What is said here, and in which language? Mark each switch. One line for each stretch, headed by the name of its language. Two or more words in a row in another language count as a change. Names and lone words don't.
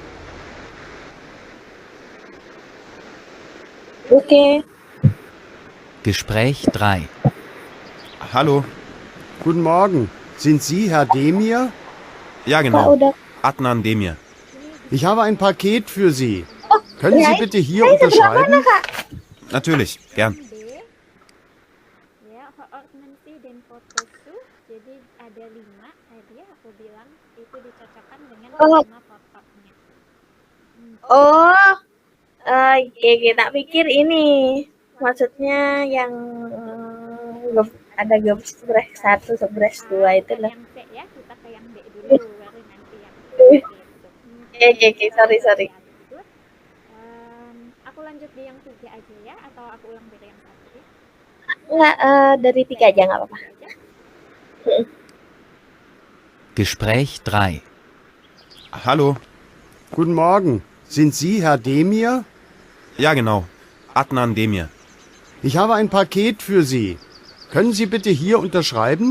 Indonesian: Oke.
German: Gespräch 3. Hallo. Guten Morgen. Sind Sie Herr Demir? Ja,
Indonesian: Kak
German: genau.
Indonesian: udah.
German: Adnan Demir. Ich habe ein Paket für Sie. Können ja, Sie bitte hier
Indonesian: sebelah
German: unterschreiben?
Indonesian: mana Kak?
German: Natürlich, gern.
Indonesian: B ya, ordnen si dan foto su, jadi ada 5 tadi aku bilang itu dicocokkan dengan Oh. 5 fotonya. Oh, oke, tak pikir ini maksudnya yang ada geprek 1, geprek 2 itu Bukan loh. yang C ya, kita ke yang D dulu baru nanti yang gitu. Oke, sorry. Lanjut. Aku lanjut di yang 3 aja ya, atau aku ulang dari yang 1 ya? Enggak, dari 3 aja nggak apa-apa.
German: Gespräch 3. Hallo. Guten Morgen. Sind Sie Herr Demir? Ja, genau. Adnan Demir. Ich habe ein Paket für Sie. Können Sie bitte hier unterschreiben?